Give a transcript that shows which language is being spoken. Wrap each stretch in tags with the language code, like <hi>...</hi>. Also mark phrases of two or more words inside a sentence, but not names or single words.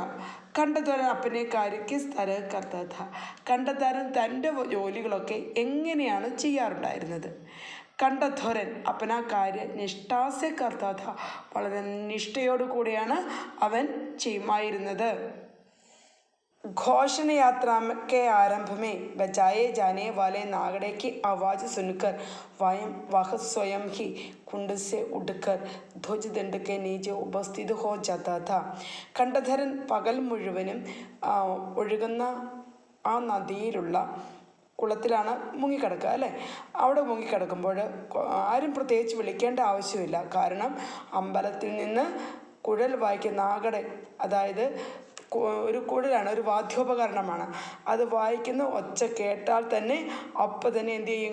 <hi>കണ്ഠധോരൻ अपने कार्य किस तरह करता था.</hi> <ml>കണ്ഠധരൻ തൻ്റെ ജോലികളൊക്കെ എങ്ങനെയാണ് ചെയ്യാറുണ്ടായിരുന്നത്?</ml> <hi>കണ്ഠധോരൻ अपना कार्य निष्ठासे करता था.</hi> <ml>വളരെ നിഷ്ഠയോടു കൂടിയാണ് അവൻ ചെയ്യുമായിരുന്നത്.</ml> <hi>घोषण यात्रा के आरंभ में बजाए जाने वाले नागड़े की आवाज़ सुनकर वह स्वयं ही कुंड से उठकर ध्वजदंड के नीचे उपस्थित हो जाता था.</hi> <ml>കണ്ഠധരൻ പകൽ മുഴുവനും ഒഴുകുന്ന ആ നദിയിലുള്ള കുളത്തിലാണ് മുങ്ങിക്കിടക്കുക അല്ലേ? അവിടെ മുങ്ങിക്കിടക്കുമ്പോൾ ആരും പ്രത്യേകിച്ച് വിളിക്കേണ്ട ആവശ്യമില്ല. കാരണം അമ്പലത്തിൽ നിന്ന് കുഴൽ വായിക്കുന്ന നാഗടെ, അതായത് ഒരു കുഴലാണ്, ഒരു വാദ്യോപകരണമാണ്, അത് വായിക്കുന്ന ഒച്ച കേട്ടാൽ തന്നെ അപ്പം തന്നെ എന്ത് ചെയ്യും?</ml>